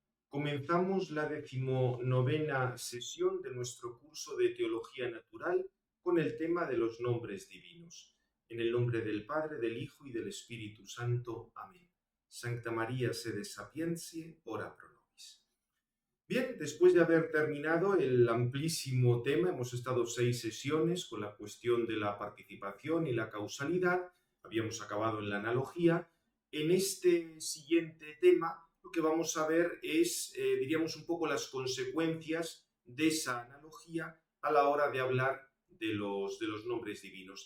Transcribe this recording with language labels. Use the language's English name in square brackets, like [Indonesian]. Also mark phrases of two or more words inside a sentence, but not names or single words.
[Spanish] Comenzamos la 19ª sesión de nuestro curso de Teología Natural con el tema de los nombres divinos. En el nombre del Padre, del Hijo y del Espíritu Santo. Amén. [Latin] Sancta María sede sapientiae, ora pro nobis. [Spanish] Bien, después de haber terminado el amplísimo tema, hemos estado 6 sesiones con la cuestión de la participación y la causalidad, habíamos acabado en la analogía. En este siguiente tema lo que vamos a ver es, diríamos, un poco las consecuencias de esa analogía a la hora de hablar de los nombres divinos.